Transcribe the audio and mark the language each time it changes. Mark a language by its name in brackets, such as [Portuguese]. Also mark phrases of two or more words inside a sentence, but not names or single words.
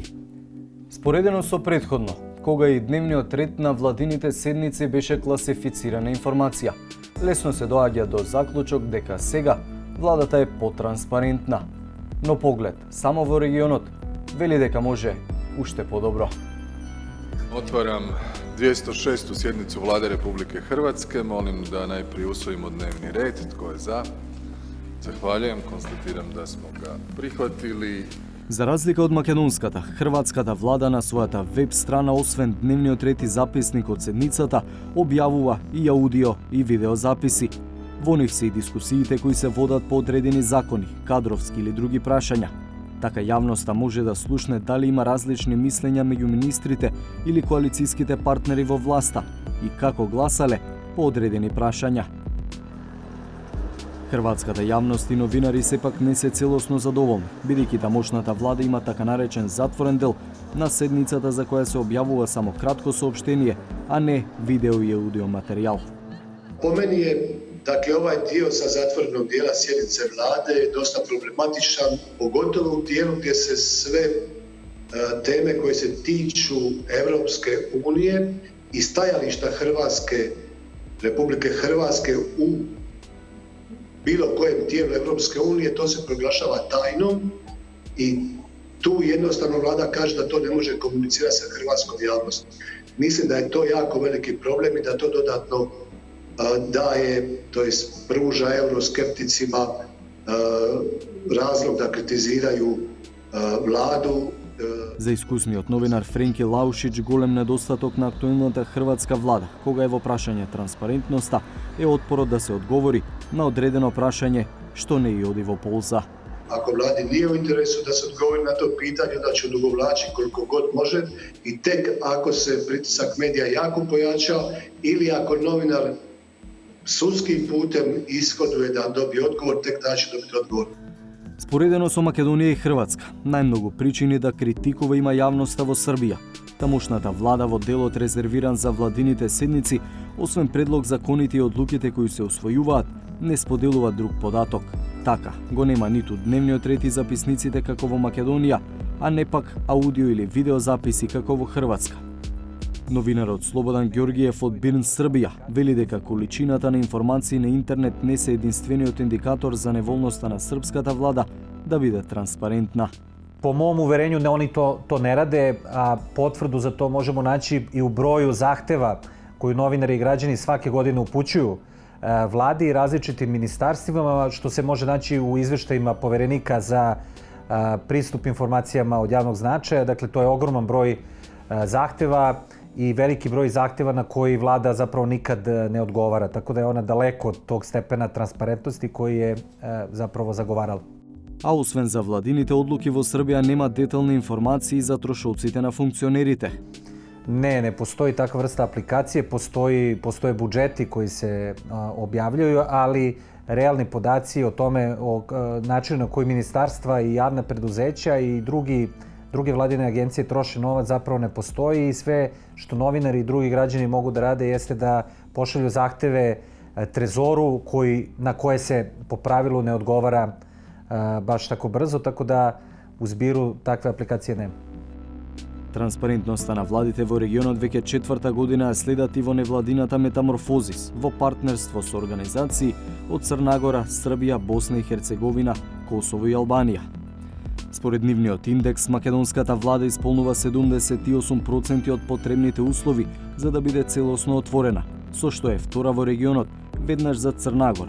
[Macedonian] Споредено со претходно, кога и дневниот ред на владините седници беше класифицирана информација, лесно се доаѓа до заклучок дека сега владата е потранспарентна. Но поглед само во регионот вели дека може уште подобро. [Croatian] Otvaram 206. sjednicu Vlade Republike Hrvatske. Molim da najprije usvojimo dnevni red. Tko je za? Zahvaljujem. Konstatiram da smo ga prihvatili. [Macedonian] За разлика од македонската, хрватската влада на својата веб страна освен дневниот ред и записник од седницата, објавува и аудио и видео записи. Во нив се и дискусиите кои се водат по одредени закони, кадровски или други прашања. Така јавноста може да слушне дали има различни мислења меѓу министрите или коалицијските партнери во власта и како гласале по одредени прашања. Хрватската јавност и новинари сепак не се целосно задоволни, бидејќи тамошната влада има така наречен затворен дел на седницата за која се објавува само кратко соопштение, а не видео и аудио материјал. [Croatian] Po meni je, dakle, ovaj dio sa zatvorenog dijela sjednice vlade je dosta problematičan, pogotovo u dijelu gdje se sve teme koje se tiču Evropske unije i stajališta Republike Hrvatske u bilo kojem tijelu Europske unije, to se proglašava tajnom i tu jednostavno vlada kaže da to ne može komunicirati sa hrvatskom javnosti. Mislim da je to jako veliki problem i da to dodatno daje, to jest pruža euroskepticima razlog da kritiziraju vladu. [Macedonian] За искусниот новинар Френки Лаушич голем недостаток на актуелната хрватска влада, кога е во прашање транспарентноста, е отпорот да се одговори на одредено прашање што не и оди во полза. [Croatian] Ako vladi nije u interesu da se odgovori na to pitanje, onda će odugovlačiti koliko god može i tek ako se pritisak medija jako pojača ili ako novinar sudskim putem ishoduje da dobije odgovor, tek tada će dobiti odgovor. [Macedonian] Споредено со Македонија и Хрватска, најмногу причини да критикува има јавноста во Србија. Тамошната влада во делот резервиран за владините седници, освен предлог законите и одлуките кои се усвојуваат, не споделува друг податок. Така, го нема ниту дневниот ред и записниците како во Македонија, а не пак аудио или видео записи како во Хрватска. Новинарот Слободан Ѓоргиев од Бирн, Србија, вели дека количината на информации на интернет не се единствениот индикатор за неволноста на српската влада да биде транспарентна. [Serbian] Po mom uverenju oni to ne rade, a potvrdu za to možemo naći i u broju zahteva koju novinari i građani svake godine upućuju vladi i različitim ministarstvima, što se može naći u izveštajima poverenika za pristup informacijama od javnog značaja. Dakle, to je ogroman broj zahteva i veliki broj zahteva na koji vlada zapravo nikad ne odgovara. Tako da je ona daleko od tog stepena transparentnosti koji je zapravo zagovarala. [Macedonian] А освен за владините одлуки во Србија нема детални информации за трошоците на функционерите. [Serbian] Ne postoji takva vrsta aplikacije, postoje budžeti koji se objavljuju, ali realni podaci o tome, o načinu na koji ministarstva i javna preduzeća i druge vladine agencije troše novac zapravo ne postoji i sve što novinari i drugi građani mogu da rade jeste da pošalju zahteve trezoru na koje se po pravilu ne odgovara baš tako brzo, tako da u zbiru takve aplikacije nema. [Macedonian] Транспарентноста на владите во регионот веќе четврта година следат и во невладината метаморфозис, во партнерство со организации од Црна Гора, Србија, Босна и Херцеговина, Косово и Албанија. Според нивниот индекс, македонската влада исполнува 78% од потребните услови за да биде целосно отворена, со што е втора во регионот, веднаш за Црна Гора.